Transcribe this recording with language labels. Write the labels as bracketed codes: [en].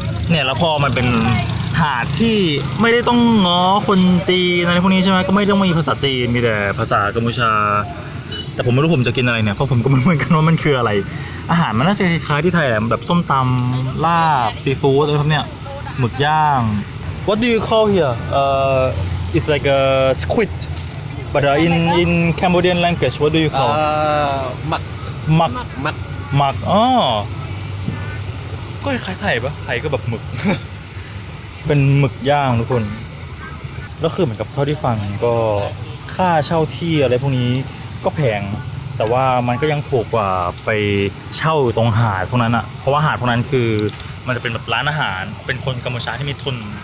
[th] เนี่ยแล้วพอมันเป็นหาดที่ไม่ได้ต้องง้อคนจีนอะไรพวกนี้ใช่ไหมก็ไม่ต้องมีภาษาจีนมีแต่ภาษากัมพูชา แต่ผมไม่รู้ผมจะกินอะไรเนี่ยเพราะผมก็ไม่รู้เหมือนกันว่ามันคืออะไร อาหารมันน่าจะคล้ายๆที่ไทยแหละแบบส้มตำลาบซีฟู้ดอะไรพวกเนี้ยหมึกย่าง [en] What do you call here? It's like a squid, but in Cambodian language, what do you call? [km] Mắc [th] หมัก [km] mắc [th] หมักอ๋อก็คล้ายๆไทยปะไทยก็แบบหมึก เป็นหมึกย่างทุกคนแล้วคือเหมือนกับเท่าที่ฟังก็ค่าเช่าที่อะไรพวกนี้ก็แพงแต่ว่ามันก็ยังถูกกว่าไปเช่าตรงหาดพวกนั้นอะเพราะว่าหาดพวกนั้นคือมันจะเป็นแบบร้านอาหารเป็นคนกัมพูชาที่มีทุน